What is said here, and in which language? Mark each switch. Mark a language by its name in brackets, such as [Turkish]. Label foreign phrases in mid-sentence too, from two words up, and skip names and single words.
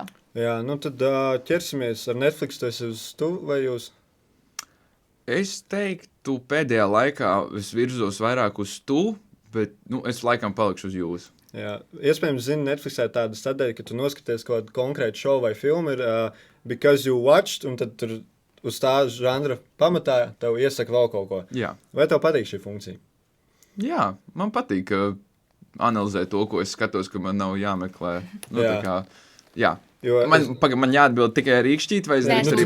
[Latvian] Jā, nu tad ķersimies ar Netflix, tu esi uz tu vai jūs? Es teiktu, pēdējā laikā es virzos vairāk uz tu, bet es laikam palikšu uz jūs. Jā, iespējams, Netflixā ir tāda sadaļa, ka tu noskaties kaut kādu konkrētu šovu vai filmu, ir [English] because you watched, [Latvian] un tad tur uz tā žanra pamatā tev iesaka vēl kaut ko. Jā. Vai tev patīk šī funkcija? Jā, man patīk analizēt to, ko es skatos, ka man nav jāmeklē. Jā. Tā kā, jā. Jo Man jāatbild tikai ar īkšķīt, vai es Nē, drīkstu arī